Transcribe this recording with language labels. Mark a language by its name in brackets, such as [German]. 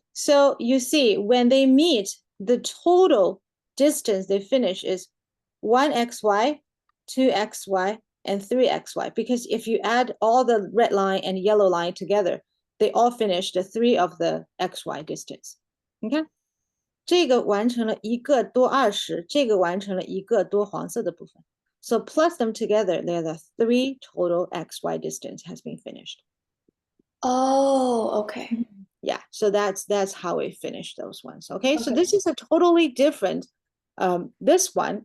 [English] So you see, when they meet, the total distance they finish is 1xy, 2xy, and 3xy. Because if you add all the red line and yellow line together, they all finish the 3 of the xy distance. [Chinese] 你看，这个完成了一个多20，这个完成了一个多黄色的部分。 [English] So plus them together, they're the 3 total xy distance has been finished. Oh, okay. Yeah, so that's how we finish those ones. Okay, so this is a totally different this one.